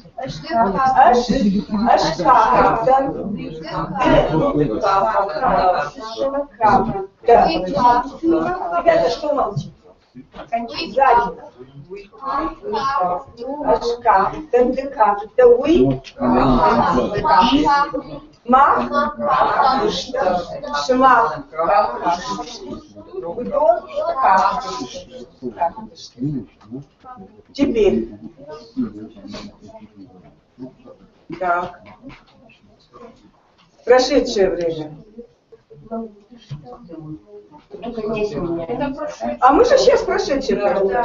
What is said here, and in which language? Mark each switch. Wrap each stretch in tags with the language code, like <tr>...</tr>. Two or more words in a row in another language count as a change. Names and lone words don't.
<ru>Ребята, что молчите? Сзади. Ашка. Да вы. Мах, шмах, удон, кахтышты. Теперь. Так. Прошедшее время. А мы же сейчас прошедшее время.</ru>